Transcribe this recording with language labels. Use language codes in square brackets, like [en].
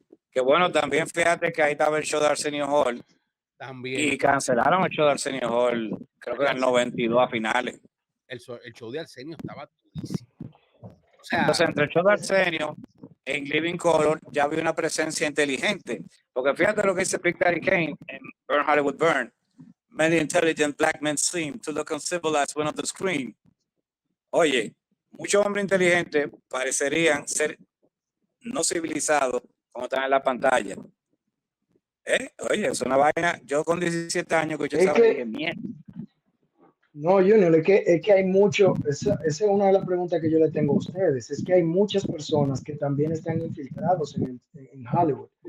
[es] Que bueno, también fíjate que ahí estaba el show de Arsenio Hall. También. Y cancelaron el show de Arsenio Hall, creo que en el 92 a finales. El show de Arsenio estaba durísimo. O sea, entonces, entre el show de Arsenio en Living Color ya había una presencia inteligente. Porque fíjate lo que dice Big Daddy Kane en Burn Hollywood Burn. [en] Many intelligent black men seem to look uncivilized when on the screen. [es] Oye, muchos hombres inteligentes parecerían ser no civilizados como están en la pantalla. Oye, es una vaina. Yo con 17 años que yo sabía que mierda. No, Junior, es que hay mucho, esa es una de las preguntas que yo le tengo a ustedes, es que hay muchas personas que también están infiltrados en Hollywood.